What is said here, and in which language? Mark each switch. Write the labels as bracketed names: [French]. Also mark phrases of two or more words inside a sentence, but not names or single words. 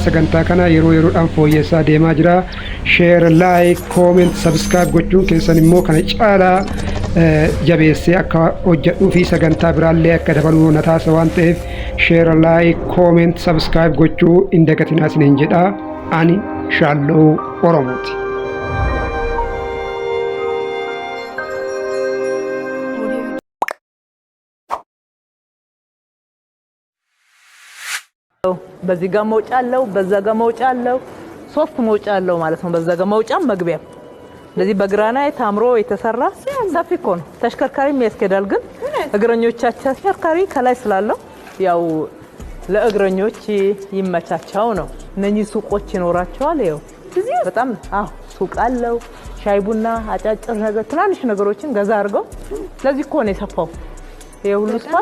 [Oromo] Sagantaa kana yeroo yeroodhaan fooyyessaa deemaa jira. [English] Share, like, comment, subscribe [Oromo] gochuun keessan immoo kana caalaa jabeessee akka hojjedhuu fi sagantaa biraallee akka dabaluu na taasisa waan ta'eef [English] share, like, comment, subscribe [Oromo] gochuu hin dagatinaa isiniin jedha. Ani shaalloo Oromooti. [Amharic] በዚህ ጋር መውጫ አለው፣ በዛ ጋር መውጫ አለው። ሶስት መውጫ አለው ማለት ነው። በዛ ጋር መውጫም መግቢያም እንደዚህ በግራናይት አምሮ የተሰራ ሰፊ እኮ ነው። ተሽከርካሪም ያስኬዳል። ግን እግረኞቻችን ተሽከርካሪ ከላይ ስላለው ያው ለእግረኞች ይመቻቻው ነው። እነኚህ ሱቆች ይኖራቸዋል። ይኸው በጣም ሱቅ አለው። ሻይ ቡና፣ አጫጭር ነገር ትናንሽ ነገሮችን ገዛ አድርገው ስለዚህ እኮ ነው የሰፋው። የሁሉ ስፋት